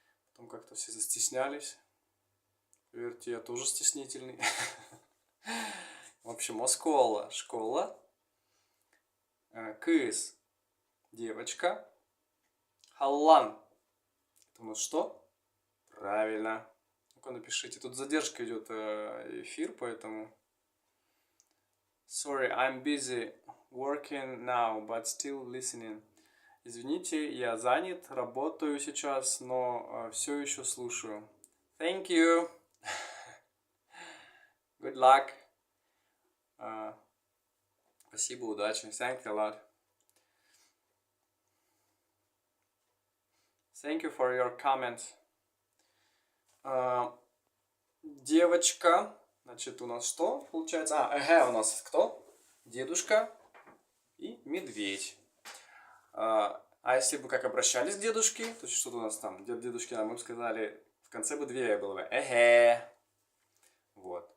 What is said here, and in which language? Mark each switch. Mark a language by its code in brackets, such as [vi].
[ru] Потом как-то все застеснялись. Поверьте, я тоже стеснительный. В общем, оскола. Школа. Кыз. Девочка. Халлан. Это у нас что? Правильно. Ну-ка напишите. Тут задержка идет эфир, поэтому... [en] Sorry, I'm busy working now, but still listening. [ru] Извините, я занят, работаю сейчас, но все еще слушаю. [en] Thank you. Good luck. [ru] Спасибо, удачи. [en] Thank you a lot. Thank you for your comment. [ru] Девочка. Значит, у нас что получается? У нас кто? Дедушка и медведь. А если бы как обращались к дедушке, то что у нас там? Дедушке нам мы бы сказали, в конце бы две было бы. Вот.